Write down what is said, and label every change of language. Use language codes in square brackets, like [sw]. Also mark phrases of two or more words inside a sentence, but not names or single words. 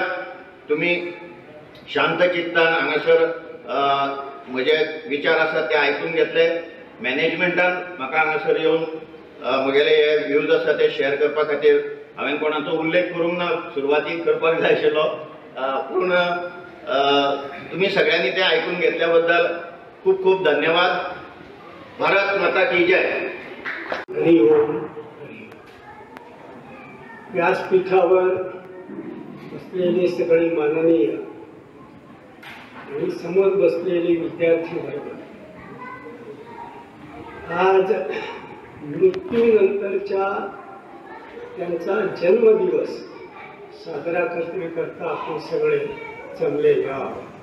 [kok] तुमी शांत चित्तान हांगासर म्हजे विचार आसात ते आयकून घेतले. मॅनेजमेंटान म्हाका हांगासर येवन म्हगेले हे व्ह्यूज आसा ते शेअर करपा खातीर हांवें कोणाचो उल्लेख करूंक ना, सुरवातीक करपाक जाय आशिल्लो, पूण तुमी सगळ्यांनी ते आयकून घेतल्या बद्दल खूप खूप धन्यवाद. [hi] भारत माता की जय. [sa] हरि ओम. [mr] व्यासपीठावर बसलेले सगळे माननीय आणि समोर बसलेले विद्यार्थी वर्ग, आज मृत्यूनंतरच्या त्यांचा जन्मदिवस साजरा करता आपण सगळे जमलेले आहोत.